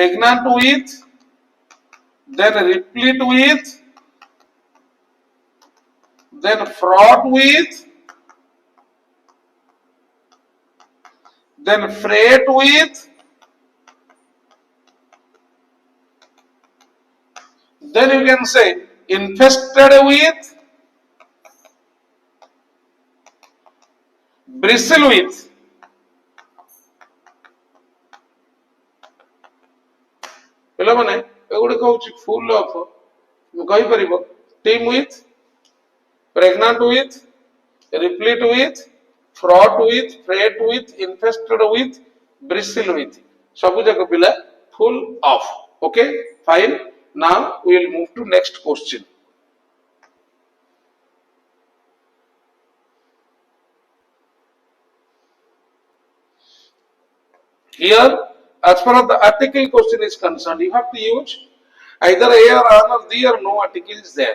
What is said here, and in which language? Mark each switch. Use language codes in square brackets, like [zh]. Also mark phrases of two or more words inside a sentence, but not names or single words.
[en] then replete with then fraught with, then freight with, then you can say infested with, bristle with. [or] ପିଲାମାନେ ଏଗୁଡିକ ହଉଛି [en] full of [or] ମୁଁ କହିପାରିବ [en] team with, pregnant with, replete with, fraught with, freight with, infested with, bristle with. [or] ସବୁ ଯାକ ପିଲା [en] full of. Okay, fine. Now we will move to next question. Here, as far as the article question is concerned, you have to use either a or an or the or no article is there.